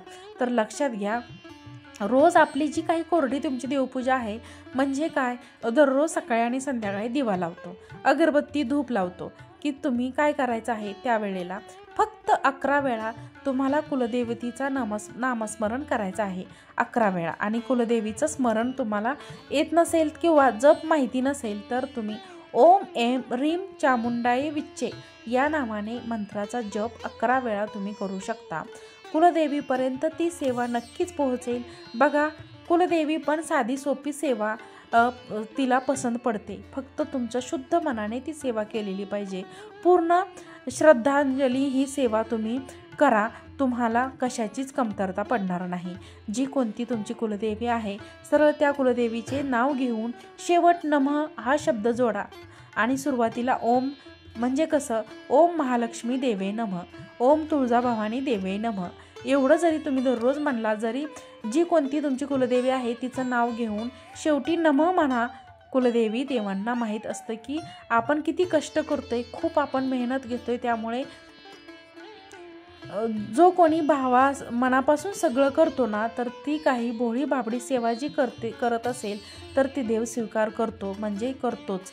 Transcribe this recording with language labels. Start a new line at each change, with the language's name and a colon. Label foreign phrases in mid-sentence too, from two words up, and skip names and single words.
Marathi: तर लक्षात घ्या, रोज आपली जी काही कोरडी तुमची देवपूजा आहे म्हणजे काय, दररोज सकाळी आणि संध्याकाळी दिवा लावतो, अगरबत्ती धूप लावतो की तुम्ही काय करायचं आहे, त्यावेळेला फक्त 11 वेळा तुम्हाला कुलदेवतीचा नामस्मरण करायचं आहे, 11 वेळा. आणि कुलदेवीचं स्मरण तुम्हाला येत नसेल किंवा जप माहिती नसेल तर तुम्ही
Sanskrit: ओम ऐं ह्रीं चामुंडाय विच्चे
Marathi: या नावाने मंत्राचा जप 11 वेळा तुम्ही करू शकता. कुलदेवीपर्यंत ती सेवा नक्कीच पोहोचेल. बघा, कुलदेवी पण साधी सोपी सेवा तिला पसंत पडते. फक्त तुमच्या शुद्ध मनाने ती सेवा केलेली पाहिजे. पूर्ण श्रद्धांजली ही सेवा तुम्ही करा, तुम्हाला कशाचीच कमतरता पडणार नाही. जी कोणती तुमची कुलदेवी आहे, सरळ त्या कुलदेवीचे नाव घेऊन शेवट नमः हा शब्द जोडा आणि सुरुवातीला ओम म्हणजे कसं,
Sanskrit: ओम महालक्ष्मी देवे नमः, ओम तुळजाभवानी देवे नमः
Marathi: एवढं जरी तुम्ही दररोज म्हणला, जरी जी कोणती तुमची कुलदेवी आहे तिचं नाव घेऊन शेवटी नमः म्हणा. कुलदेवी देवांना माहीत असतं की आपण किती कष्ट करतोय, खूप आपण मेहनत घेतोय, त्यामुळे जो कोणी मनापासून सगळं करतो ना, तर ती काही भोळी बाबडी सेवा जी करत असेल तर ती देव स्वीकार करतो, म्हणजे करतोच.